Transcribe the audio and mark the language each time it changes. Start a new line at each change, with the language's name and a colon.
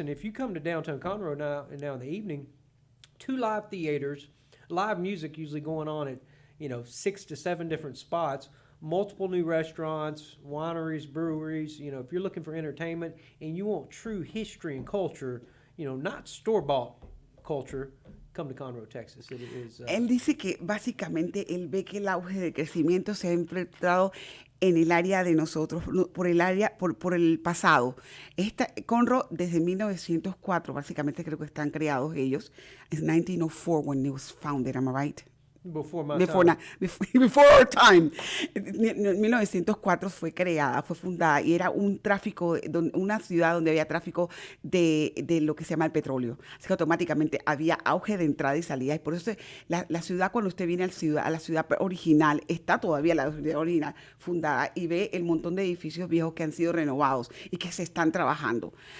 English: And if you come to downtown Conroe now in the evening, 2 live theaters, live music usually going on at 6 to 7 different spots. Multiple new restaurants, wineries, breweries. If you're looking for entertainment and you want true history and culture, not store-bought culture, come to Conroe, Texas. It is,
Spanish: Él dice que básicamente él ve que el auge de crecimiento se ha enfrentado en el área de nosotros, por el pasado. Conroe desde 1904, básicamente creo que están creados ellos.
English: It's 1904 when it was founded, am I right? Before my Before, time. Before our time.
Spanish: En 1904 fue creada, fue fundada y era un tráfico, una ciudad donde había tráfico de lo que se llama el petróleo. Así que automáticamente había auge de entrada y salida. Y por eso la ciudad, cuando usted viene a la ciudad original, está todavía la ciudad original fundada y ve el montón de edificios viejos que han sido renovados y que se están trabajando.